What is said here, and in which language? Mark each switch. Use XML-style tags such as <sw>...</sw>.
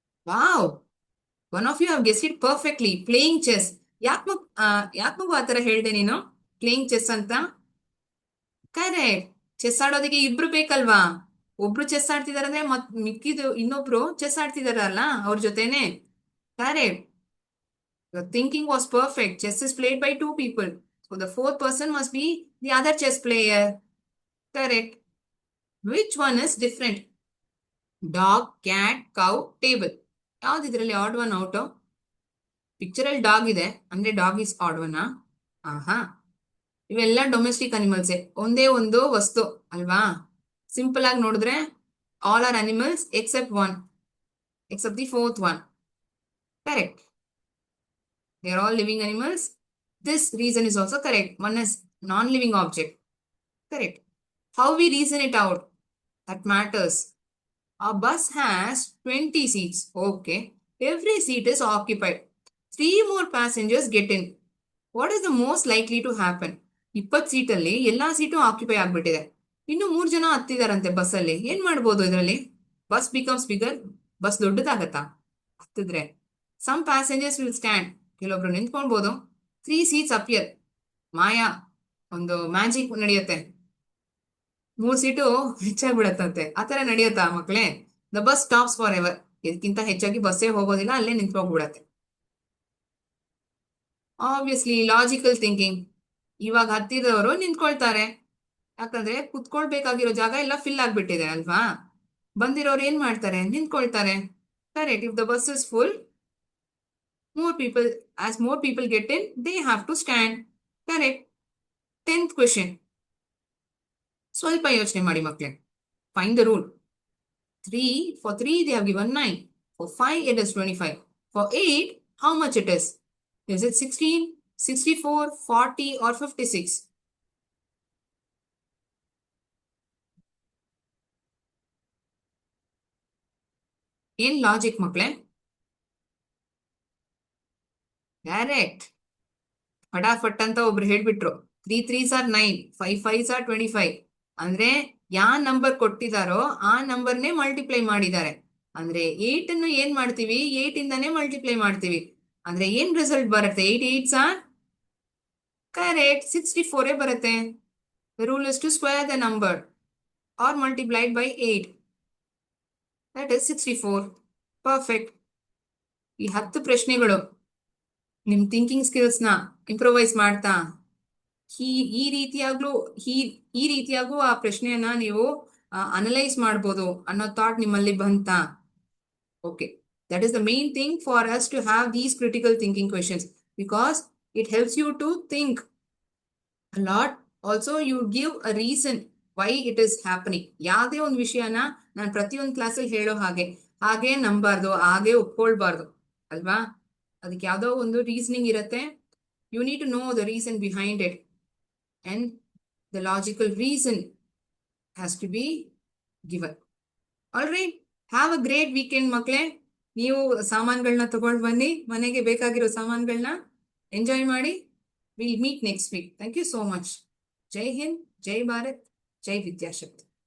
<en>Wow, one of you have guessed it perfectly. Playing chess.</en> <kn>ಯಾಕೆ ಮಗು ಆತರ ಹೇಳ್ದೆ ನೀನು ಪ್ಲೇಯಿಂಗ್ ಚೆಸ್ ಅಂತ? ಕರೆಕ್ಟ್. ಚೆಸ್ ಆಡೋದಕ್ಕೆ ಇಬ್ರು ಬೇಕಲ್ವಾ? ಒಬ್ರು ಚೆಸ್ ಆಡ್ತಿದಾರೆ ಅಂದ್ರೆ ಮಿಕ್ಕಿದು ಇನ್ನೊಬ್ರು ಚೆಸ್ ಆಡ್ತಿದಾರಲ್ಲ ಅವ್ರ ಜೊತೆನೆ.</kn> <en>Correct. Your thinking was perfect. Chess is played by 2 people. So the 4th person must be the other chess player. Correct. Which one is different? Dog, cat, cow, table.</en> <kn>ಯಾವ್ದು ಇದರಲ್ಲಿ add one out? Picture ಅಲ್ಲಿ dog ಇದೆ ಅಂದ್ರೆ</kn> <en>Dog is odd one.</en> <kn>ಇವೆಲ್ಲ domestic ಅನಿಮಲ್ಸೇ, ಒಂದೇ ಒಂದು ವಸ್ತು ಅಲ್ವಾ? ಸಿಂಪಲ್ ಆಗಿ ನೋಡಿದ್ರೆ</kn> <en>All are animals except one, except the 4th one. Correct. They are all living animals. This reason is also correct. One is non-living object. Correct. How we reason it out? That matters. A bus has 20 seats. Okay. Every seat is occupied. 3 more passengers get in. What is the most likely to happen?</en> <kn>20 ಸೀಟಲ್ಲಿ ಎಲ್ಲಾ seat occupy ಆಗ್ಬಿಟ್ಟಿದೆ. ಇನ್ನು 3 ಜನ ಹತ್ತಿದಾರಂತೆ ಬಸ್ಸಲ್ಲಿ. ಏನ್ ಮಾಡ್ಬೋದು ಇದರಲ್ಲಿ?</kn> <en>Bus becomes bigger.</en> <kn>Bus ದೊಡ್ಡದಾಗತ್ತಾ ಹತ್ತಿದ್ರೆ?</kn> <en>Some passengers will stand.</en> <kn>ಕೆಲವೊಬ್ರು ನಿಂತ್ಕೊಳ್ಬಹುದು.</kn> <en>3 seats appear.</en> <kn>ಮಾಯಾ, ಒಂದು ಮ್ಯಾಜಿಕ್ ನಡೆಯುತ್ತೆ. 3 ಸೀಟು ಹೆಚ್ಚಾಗ್ಬಿಡತ್ತಂತೆ. ಆತರ ನಡೆಯುತ್ತಾ ಮಕ್ಳೇ?</kn> <en>The bus stops forever.</en> <kn>ಇದಕ್ಕಿಂತ ಹೆಚ್ಚಾಗಿ ಬಸ್ಸೇ ಹೋಗೋದಿಲ್ಲ, ಅಲ್ಲೇ ನಿಂತ್ಕೊಂಡ್ಬಿಡತ್ತೆ.</kn> <en>Obviously logical thinking.</en> <kn>ಇವಾಗ ಹತ್ತಿರದವರು ನಿಂತ್ಕೊಳ್ತಾರೆ, ಯಾಕಂದ್ರೆ ಕುತ್ಕೊಳ್ಬೇಕಾಗಿರೋ ಜಾಗ ಎಲ್ಲ ಫಿಲ್ ಆಗ್ಬಿಟ್ಟಿದೆ ಅಲ್ವಾ. ಬಂದಿರೋರು ಏನ್ ಮಾಡ್ತಾರೆ, ನಿಂತ್ಕೊಳ್ತಾರೆ. Correct.</kn> <en>If the bus is full, more people get in, they have to stand. Correct. 10th question.</en> <kn>ಸ್ವಲ್ಪ ಯೋಚನೆ ಮಾಡಿ ಮಕ್ಕಳೇ.</kn> <en>Find the rule. 3 they have given 9. For 5 it is 25. For 8 how much it is? Is it 16, 64, 40 or 56?</en> <kn>ಏನ್ logic ಮಕ್ಕಳೇ? Correct. ಫಟಾಫಟ್ ಅಂತ ಒಬ್ರು ಹೇಳ್ಬಿಟ್ರು.</kn> <en>3 3s are 9, 5 5s are 25.</en> <kn>ಅಂದ್ರೆ ಯಾ number ಕೊಟ್ಟಿದಾರೋ ಆ ನಂಬರ್ನೇ ಮಲ್ಟಿಪ್ಲೈ ಮಾಡಿದ್ದಾರೆ. ಅಂದ್ರೆ 8 ಅನ್ನು ಏನ್ ಮಾಡ್ತೀವಿ, 8 ಇಂದಾನೇ ಮಲ್ಟಿಪ್ಲೈ ಮಾಡ್ತೀವಿ. ಅಂದ್ರೆ ಏನ್ ರಿಸಲ್ಟ್ ಬರುತ್ತೆ?</kn> <en>8 8s are</en> <kn>ಕರೆಕ್ಟ್ 64 ಬರುತ್ತೆ.</kn> <en>The rule is to square the number or multiplied by 8. That is 64. Perfect.</en> <kn>ಈ 10 ಪ್ರಶ್ನೆಗಳು ನಿಮ್ ಥಿಂಕಿಂಗ್ ಸ್ಕಿಲ್ಸ್ ನ ಇಂಪ್ರೂವೈಸ್ ಮಾಡ್ತಾ ಈ ಈ ರೀತಿಯಾಗ್ಲೂ ಈ ಈ ರೀತಿಯಾಗೂ ಆ ಪ್ರಶ್ನೆಯನ್ನ ನೀವು ಅನಲೈಸ್ ಮಾಡ್ಬೋದು ಅನ್ನೋ ಥಾಟ್ ನಿಮ್ಮಲ್ಲಿ ಬಂತ?</kn> <en>Okay, that is the main thing for us to have these critical thinking questions, because it helps you to think a lot. Also you give a reason why it is happening.</en> <kn>ಯಾವುದೇ ಒಂದು ವಿಷಯನ ನಾನು ಪ್ರತಿಯೊಂದು ಕ್ಲಾಸಲ್ಲಿ ಹೇಳೋ ಹಾಗೆ ನಂಬಾರ್ದು, ಹಾಗೆ ಒಪ್ಕೊಳ್ಬಾರ್ದು ಅಲ್ವಾ. ಅದಕ್ಕೆ ಯಾವುದೋ ಒಂದು ರೀಸನಿಂಗ್ ಇರುತ್ತೆ.</kn> <en>You need to know the reason behind it, and the logical reason has to be given. Alright, have a great weekend</en> <kn>ಮಕ್ಕಳೇ. ನೀವು ಸಾಮಾನುಗಳನ್ನ ತಗೊಂಡು ಬನ್ನಿ, ಮನೆಗೆ ಬೇಕಾಗಿರೋ ಸಾಮಾನುಗಳನ್ನ ಎಂಜಾಯ್ ಮಾಡಿ.</kn> <en>We'll meet next week. Thank you so much. Jai Hind, Jai Bharat, Jai Vidyashakti.</en>